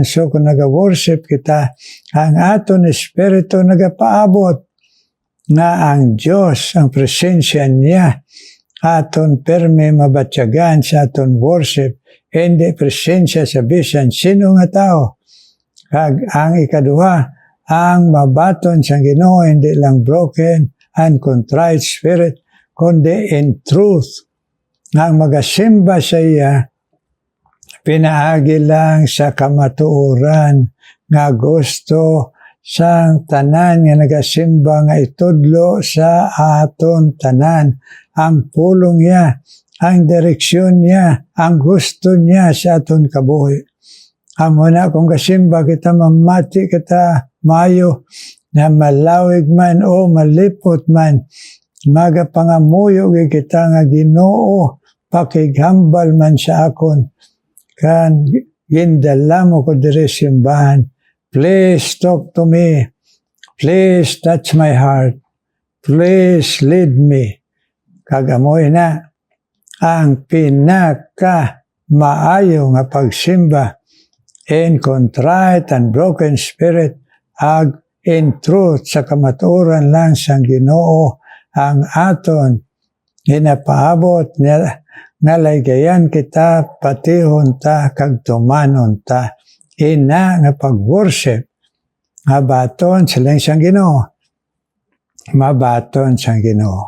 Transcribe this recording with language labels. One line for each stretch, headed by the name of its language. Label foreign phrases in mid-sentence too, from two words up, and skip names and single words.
Hiligaynon: So kung naga-worship kita, ang aton espiritu nagapaabot na ang Diyos, ang presensya niya, aton perme mabatyagan sa aton worship, hindi presensya sa bisan sino nga tao. Kag ang ikaduha, ang mabaton sa Ginoo hindi lang
English: broken and contrite spirit,
Hiligaynon: kundi
English: in truth.
Hiligaynon: Ang magasimba sa iya, pinaagi lang sa kamatuoran nga gusto sang tanan nga nagasimba nga itudlo sa aton tanan. Ang pulong niya, ang direksyon niya, ang gusto niya sa aton kabuhi. Amo na kung kasimba kita mamati kita mayo na malawig man o malipot man, magapangamuyo kita nga Ginoo, pakighambal man sa akon, kan gindala mo ko diri simbahan.
English: Please talk to me. Please touch my heart. Please lead me.
Hiligaynon: Kagamoy na ang pinaka maayo nga pagsimba
English: in contrite and broken spirit
Hiligaynon: ag
English: in truth
Hiligaynon: sa kamatuoran lang sang Ginoo ang aton ginapaabot nga laygayan kita patihon ta kag tumanon ta ina nga pag-worship nga baton silang sang Ginoo mabaton sang Ginoo.